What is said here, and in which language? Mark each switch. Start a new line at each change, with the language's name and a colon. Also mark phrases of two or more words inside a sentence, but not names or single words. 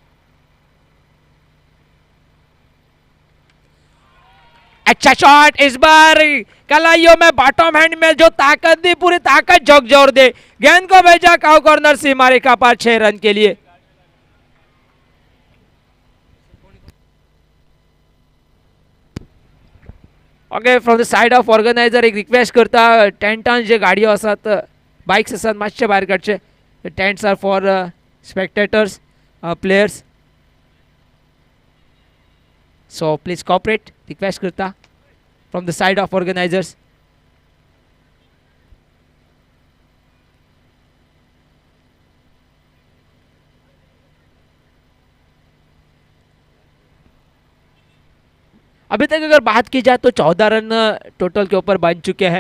Hindi: अच्छा शॉट, इस बार कलाइयों में बॉटम हैंड में जो ताकत दी, पूरी ताकत झोंक जोर दे, गेंद को भेजा काउ कॉर्नर सीमा रेखा पर 6 रन के लिए।
English: OK, from the side of organizer
Konkani: एक रिक्वेस्ट करता, टेंटान जे गाडयो असतात, बाइक्स असतात, मातशे भायर काडचे.
English: tents are for spectators, players, so please cooperate, request करता from the side of organizers.
Hindi: अभी तक अगर बात की जाए तो 14 रन टोटल के ऊपर बन चुके हैं।